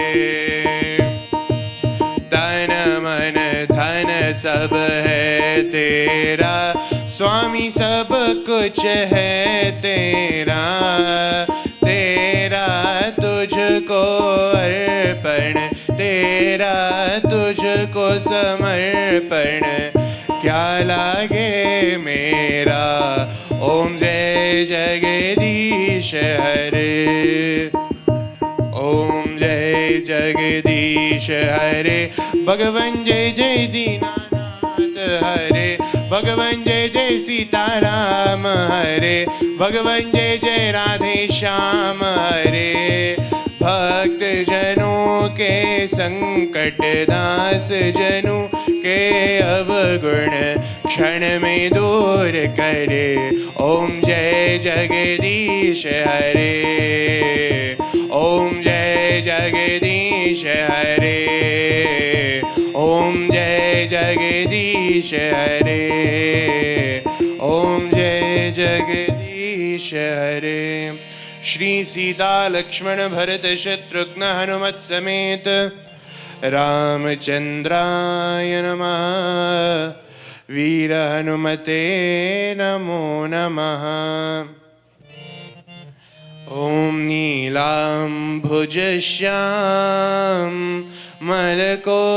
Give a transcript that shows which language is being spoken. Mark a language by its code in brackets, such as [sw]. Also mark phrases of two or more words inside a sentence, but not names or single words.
[hi] तन मन धन सब है तेरा स्वामी सब कुछ है तेरा तेरा तुझको अर्पण तेरा तुझको समर्पण क्या लागे मेरा ओम जय जगदीश हरे ओम जय जगदीश हरे भगवन जय जय दीनानाथ हरे भगवन जय जय सीताराम हरे भगवन जय जय राधे श्याम हरे भक्त जनों के संकट दास जनों के अवगुण क्षण में दूर करे ओम जय जगदीश हरे ओम जय जगदीश हरे ओम जय जगदीश हरे ओम जय जगदीश हरे [sa] श्री सीता लक्ष्मण भरत शत्रुघ्न हनुमत समेत रामचंद्राय नमः वीर हनुमते नमो नमः ओम नीलांभुज श्याम मलकोमलांगम